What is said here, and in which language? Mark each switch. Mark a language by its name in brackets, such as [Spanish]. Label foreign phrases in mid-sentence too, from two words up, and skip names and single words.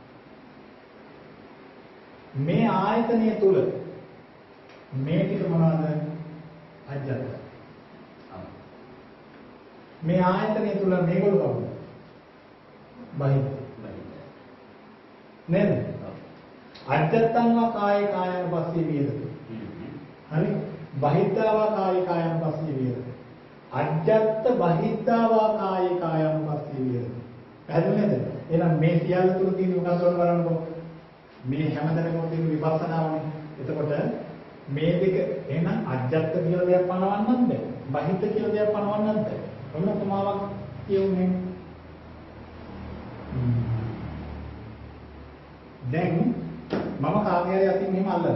[Sinhala] මේ ආයතනය තුල මේ ටික මොනවද? අජ්ජත්. මේ ආයතනය තුල මේගොල්ලෝ කවුද? බහිද්ද. නේද? [Pali] අජ්ජත්තං වා කායේ කායං පස්සේ විහෙරති. හරි? බහිද්ධා වා කායේ කායං පස්සේ විහෙරති. අජ්ජත්ත බහිද්ධා වා කායේ කායං පස්සේ විහෙරති. [Sinhala] පැහැදිලි නේද? එහෙනම් මේ සියල්ල තුල තියෙන මොකක්ද බලන්නකො. මේ හැමදැනම තියෙන විපස්සනාවනේ. එතකොට මේ දෙක එහෙනම් අජ්ජත්ත කියලා දෙයක් පනවන්නත් බෑ. බහිද්ධ කියලා දෙයක් පනවන්නත් බෑ. ඔන්න උපමාවක් කියුනේ. දැන් මම කාගේ හරි අතින් මෙහෙම අල්ලනවා.